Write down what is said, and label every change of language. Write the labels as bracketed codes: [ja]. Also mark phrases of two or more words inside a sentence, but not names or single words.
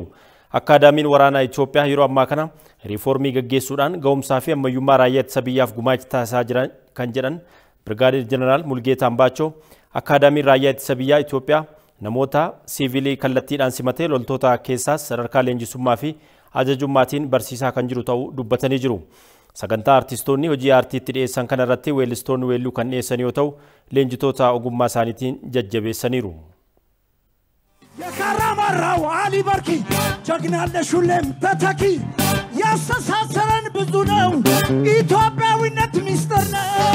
[om] Akaadaamiin Waraanaa Itoophiyaa yeroo ammaa kana riifoormii gaggeessuudhaan ga'umsaa fi ammayyummaa raayyaa ittisa biyyaaf gumaacha taasisaa jiran kan jedhan Birgaadeer Jeneraal Mulgeetaa Ambaachoo Akaadaamiin raayyaa ittisa biyyaa Itoophiyaa namoota siivilii kallattiidhaan simatee loltoota keessaas sadarkaa leenjisummaa fi ajajummaatiin barsiisaa kan jiru ta'uu dubbatanii jiru. Sagantaa artistoonni hojii aartiitti dhiyeessan kana irratti weellistoonni weelluu kan dhiyeessan yoo ta'u leenjitoota ogummaa isaaniitiin jajjabeessaniiru. [am] የካራማራው አሊ በርኪ ጀግናለሽ ሁሌም ተተኪ ያስተሳሰረን ብዙ ነው ኢትዮጵያዊነት ሚስጥር ነው